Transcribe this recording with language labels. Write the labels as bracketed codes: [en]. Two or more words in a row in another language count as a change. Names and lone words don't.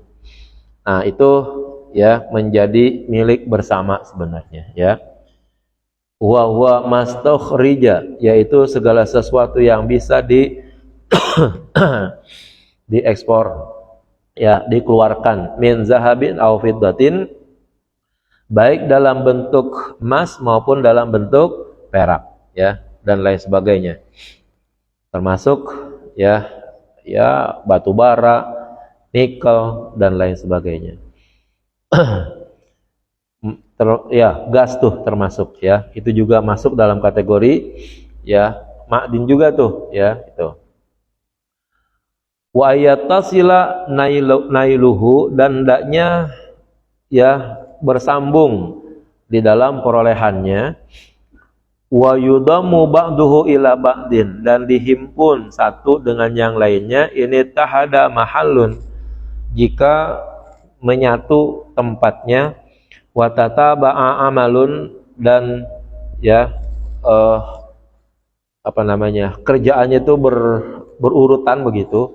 [id] Nah, itu ya menjadi milik bersama sebenarnya, ya. [ar] وهو ما استخرج, [id] yaitu segala sesuatu yang bisa diekspor, ya, dikeluarkan, [ar] من ذهب أو فضة, [id] baik dalam bentuk emas maupun dalam bentuk perak, ya, dan lain sebagainya. Termasuk ya batu bara, nikel dan lain sebagainya. Gas tuh termasuk, ya. Itu juga masuk dalam kategori ya ma'din juga tuh, ya, itu. [ar] وأن يتصل نيله, [id] dan hendaknya ya bersambung di dalam perolehannya. [ar] ويضم بعضه إلى بعض, [id] dan dihimpun satu dengan yang lainnya. Ini [ar] اتحد محل, [id] jika menyatu tempatnya. [ar] وتتابع عمل, [id] dan ya kerjaannya itu berurutan begitu.